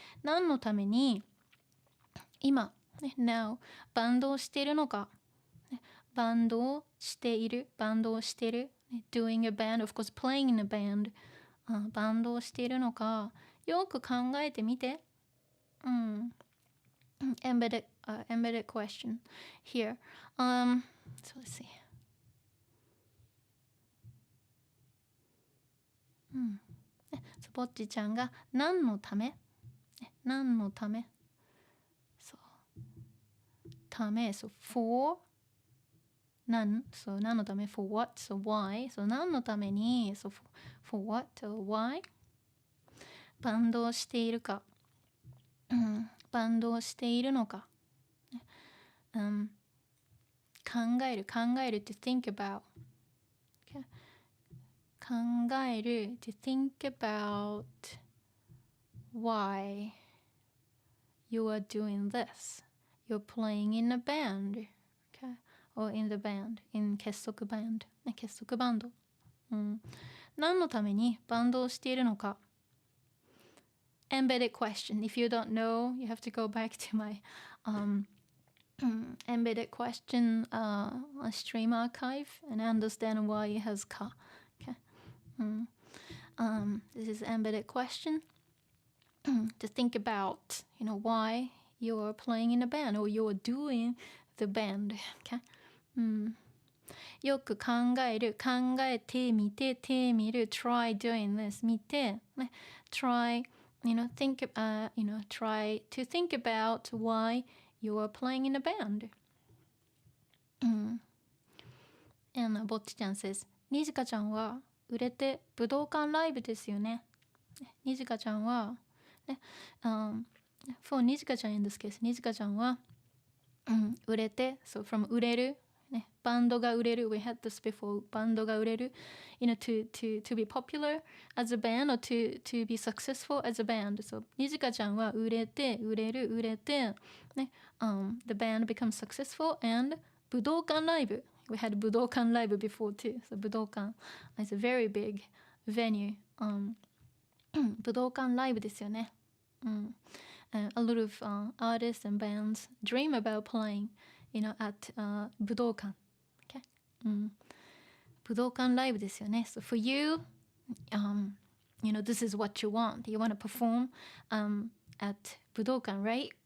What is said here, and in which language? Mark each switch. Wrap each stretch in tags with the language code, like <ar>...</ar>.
<ja>何のために今、ね、</ja> <en>now</en> <ja>バンドをしているのか。ね、バンドをしている。</ja> <en>doing a band, of course playing in a band.</en> <ja>バンドをしているのかよく考えてみて。</ja> <en>embedded question here. So let's see.</en> <ja>ぼっちちゃんが何のためそうため so for 何 so 何のため for what so why so 何のために so for what or why バンドをしているか、バンドをしているのか、考える to think about、okay? 考える</ja> <en>to think about why you are doing this. You're playing in a band, okay? Or in the band, in Kessoku Band.</en> <ja>結束バンド。何のためにバンドをしているのか。</ja> <en>Embedded question. If you don't know, you have to go back to my embedded question stream archive and understand why it has ka. Okay. This is embedded question to think about, why you're playing in a band or you're doing the band. Okay.</en> <ja>よく考えてみてみる</ja> <en>try doing this</en> <ja>見て、ね、</ja> <en>try think try to think about why you are playing in a band. And</en> <ja>ぼっちちゃん says にじかちゃんは売れて武道館ライブですよね。にじかちゃんは、ね、for にじかちゃん in this case にじかちゃんは、売れて so from 売れるね、バンドが売れる</ja> <en>we had this before</en> <ja>バンドが売れる to be popular as a band or to be successful as a band so にじかちゃんは売れてね、</ja> <en>the band becomes successful and 武道館ライブ we had 武道館ライブ before too so 武道館 is a very big venue</en> <ja>武道館ライブですよね、</ja> <en>a lot of artists and bands dream about playing at 武道館、okay?</en> <ja>武道館ライブですよね。</ja> <en>So for you, this is what you want. You want to perform at 武道館 right?</en>